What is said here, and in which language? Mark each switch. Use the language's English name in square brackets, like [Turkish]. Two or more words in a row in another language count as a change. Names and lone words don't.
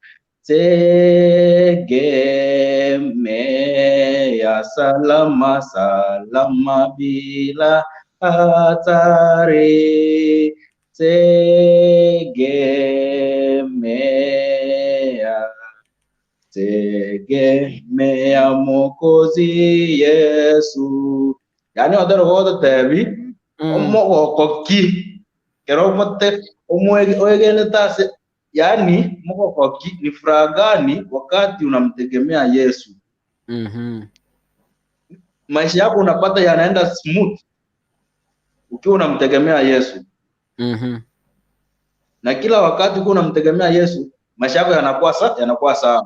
[Swahili] Tegemea salama bila hatari. Tegemea Mwokozi Yesu. Yani wadaro godo tebi omo koki kero mote omwegene tase. Yani mkokoki ni furaha gani wakati unamtegemea Yesu? Maisha yako unapata yanaenda smooth. ukiwa unamtegemea Yesu. Na kila wakati ukiwa unamtegemea Yesu, maisha yako yanakuwa sawa.